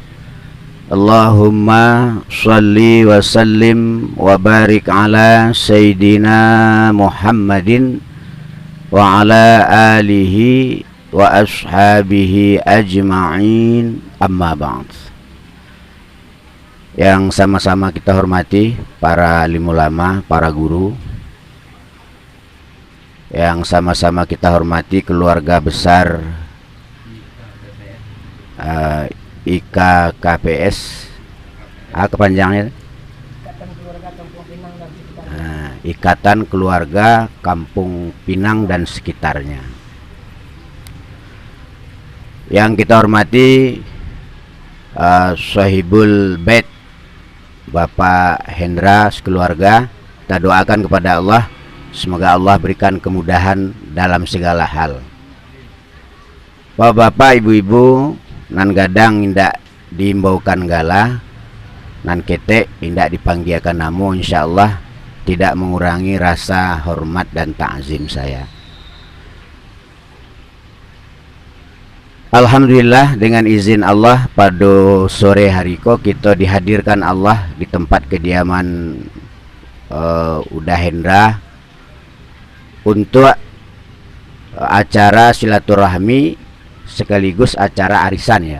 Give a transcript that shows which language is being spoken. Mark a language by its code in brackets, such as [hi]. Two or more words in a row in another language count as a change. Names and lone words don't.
[ar] اللهم صل وسلم وبارك على سيدنا محمد وعلى آله وأصحابه أجمعين، أما بعد. [id] Yang sama-sama kita hormati para alim ulama, para guru, yang sama-sama kita hormati keluarga besar IKKPS, kepanjangannya Ikatan Keluarga Kampung Pinang dan sekitarnya. Yang kita hormati [ar] صاحب البيت [id] Bapak Hendra sekeluarga, kita doakan kepada Allah semoga Allah berikan kemudahan dalam segala hal. [min] Bapak-bapak, ibu-ibu, nan gadang indak diimbaukan gala, nan ketek indak dipanggiakan namu, [id] insyaallah tidak mengurangi rasa hormat dan ta'zim saya. Alhamdulillah, dengan izin Allah pada sore hari ko kita dihadirkan Allah di tempat kediaman Uda Hendra untuk acara silaturahmi sekaligus acara arisan ya.